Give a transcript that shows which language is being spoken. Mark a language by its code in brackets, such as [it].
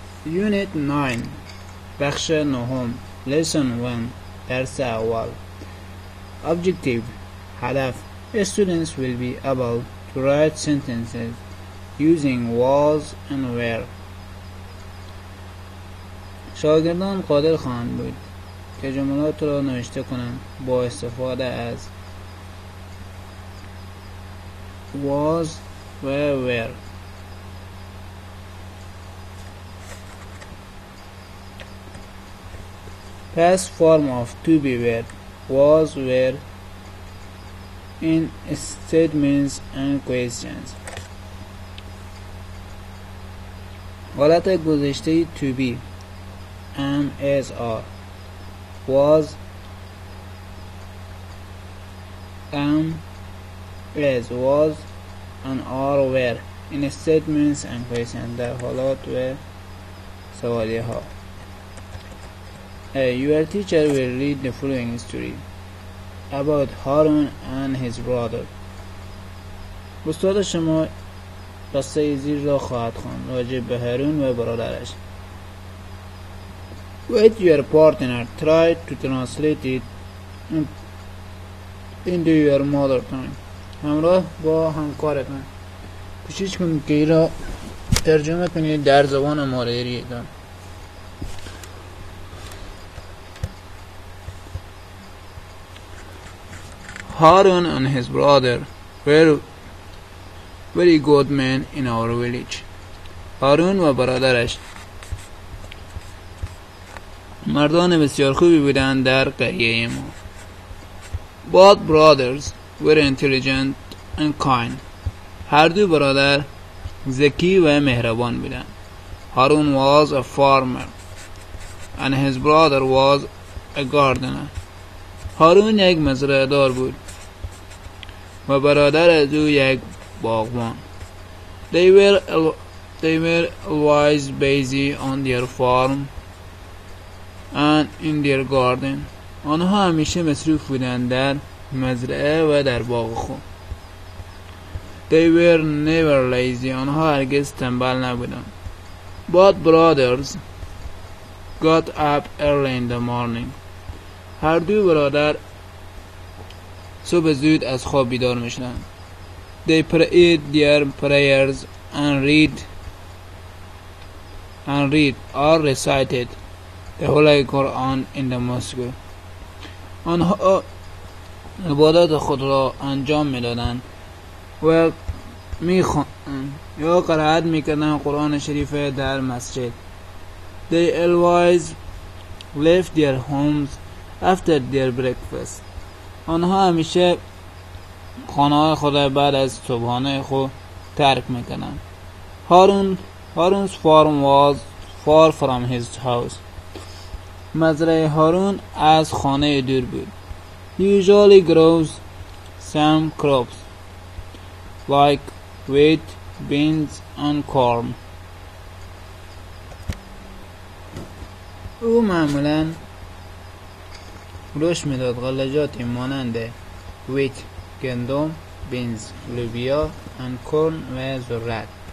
[en] Unit 9 [fa] بخش نهم [en] Lesson 1 [fa] درس اول [en] Objective هدف Students will be able to write sentences using was and were. [fa] شاگردان قادر خواهند بود که جملات را نوشته کنند با استفاده از was و were. [en] Past form of to be verb was were in statements and questions. [fa] حالت گذشته [en] to be am as are was am as was and are were in statements and questions [fa] در حالات و سوالیه ها. [en] Your teacher will read the following story about Harun and his brother. [fa] استاد شما قصه زیر را خواهد خواند راجع به هارون و برادرش. [en] With your partner, try to translate it into your mother tongue. [fa] همراه با همکارتان کوشش کنید که این را ترجمه کنید در زبان مادریتان. [en] Harun and his brother were very good men in our village. [fa] هارون و برادرش مردان بسیار خوبی بودند در قریه ما. [en] Both brothers were intelligent and kind. [fa] هر دو برادر ذکی و مهربان بودند. [en] Harun was a farmer and his brother was a gardener. [fa] هارون یک مزرعه دار بود و برادر از او یک باغبان. [en] They were always busy on their farm and in their garden. [fa] آنها همیشه مصروف بودند در مزرعه و در باغ خود. [en] They were never lazy. [fa] آنها هرگز تنبل نبودند. [en] Both brothers got up early in the morning. [fa] هر دو برادر صبح زود از خواب بیدار میشدند. [en] They prayed their prayers and read or recited the Holy Quran in the mosque. [fa] آنها عبادات خود را انجام میدادند و میخواندند یا قرائت میکردند قرآن شریف در مسجد. [en] They always left their homes after their breakfast. [fa] آنها همیشه خانه‌های خود بعد از صبحانه خود ترک میکنند. [en] Harun's farm was far from his house. [fa] مزرعه هارون از خانه دور بود. [en] He usually grows some crops like wheat, beans and corn. [fa] او معمولاً رشد میداد غلجاتی مانند wheat گندم، beans لوبیا [en] and corn [fa] و ذرت.